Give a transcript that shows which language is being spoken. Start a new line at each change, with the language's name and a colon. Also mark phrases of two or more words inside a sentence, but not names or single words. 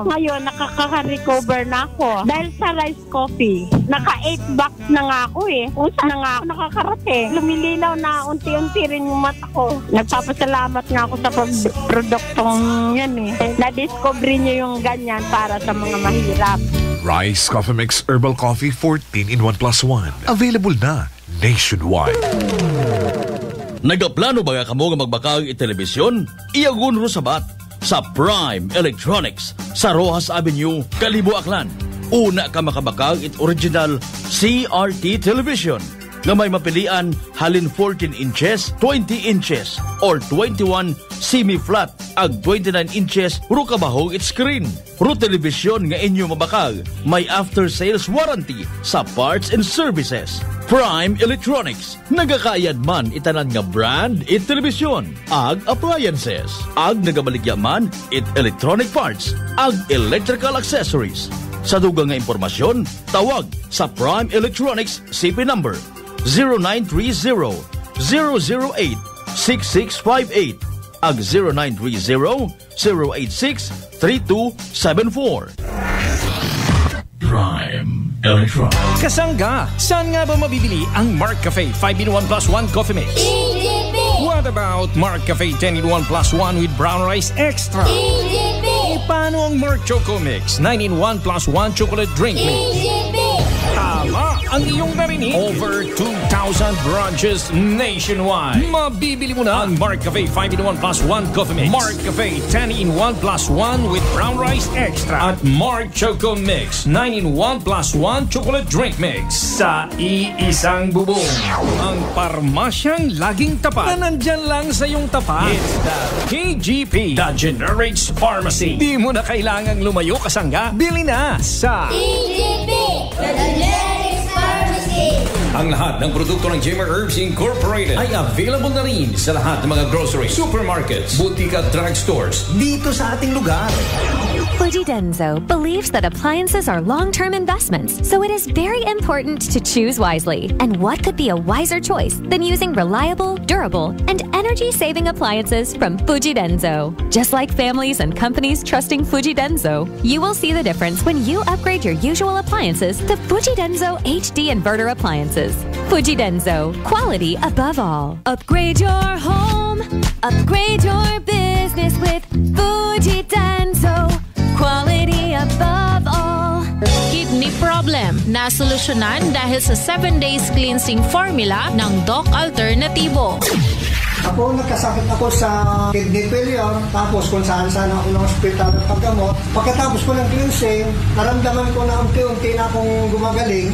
Filipino: Ngayon, nakaka-recover na ako. Dahil sa
English: rice coffee,
Filipino: naka 8 bucks na nga ako eh. Kung saan na nga ako nakakarating. Lumilinaw na unti-unti rin yung mata ko. Nagpapasalamat nga ako sa produktong yan eh. Na-discover niyo yung ganyan para sa mga mahirap. Rice Coffee Mix Herbal Coffee 14 in 1+1. Available na nationwide.
Aklanon: Nagaplano ba ka mo nga magbakag i-telebisyon? Iyagun ro sabat sa Prime Electronics sa Rojas Avenue, Kalibo, Aklan. Una ka makabakag it original CRT television nga may mapilian halin 14 inches, 20 inches, or 21 semi-flat ag 29 inches ro kabahog it screen. Ro television nga inyo mabakag may
English: after-sales warranty
Aklanon: sa
English: parts and services.
Aklanon: Prime Electronics, nagakayad man itanan nga brand it television, ag appliances, ag nagabaligya man it electronic parts, ag
English: electrical accessories.
Aklanon: Sa dugang nga impormasyon, tawag sa Prime Electronics CP number 0930-008-6658 ag 0930-086-3274. Prime Electronics.
Filipino: Kasangga, saan nga ba mabibili ang Mark Cafe 5-in-1 plus 1 coffee mix?
English: What about Mark Cafe 10-in-1 plus 1 with brown rice extra?
Filipino: Paano ang Mark Choco Mix 9-in-1 plus 1 chocolate drink mix? Tama ang iyong narinig.
English: Over 2,000 branches nationwide.
Filipino: Mabibili mo na ang Mark Cafe 5-in-1 plus 1 coffee mix, Mark Cafe 10-in-1 plus 1 with brown rice extra, at Mark Choco Mix 9-in-1 plus 1 chocolate drink mix sa iisang bubong. Ang parmasyang laging tapat na nandyan lang sa iyong tapat.
English: It's the KGP, the Generics Pharmacy.
Filipino: Di mo na kailangang lumayo kasangga. Bili na sa KGP, the Generics Pharmacy. Ang lahat ng produkto ng Jimmer Herbs Incorporated ay available na rin sa lahat ng mga grocery, supermarkets, butika at drugstores dito sa ating lugar.
English: Fuji Denso believes that appliances are long-term investments, so it is very important to choose wisely. And what could be a wiser choice than using reliable, durable, and energy-saving appliances from Fuji Denso? Just like families and companies trusting Fuji Denso, you will see the difference when you upgrade your usual appliances to Fuji Denso HD inverter appliances. Fuji Denso, quality above all. Upgrade your home, upgrade your business with Fuji Denso. Quality above all. Kidney problem
Filipino: na solusyonan dahil sa
English: 7 days cleansing formula
Filipino: ng Doc Alternativo. Ako, nagkasakit ako sa
English: kidney failure,
Filipino: tapos kung saan-saan ako ng hospital at paggamot. Pagkatapos ko ng cleansing, naramdaman ko na unti-unti na akong gumagaling.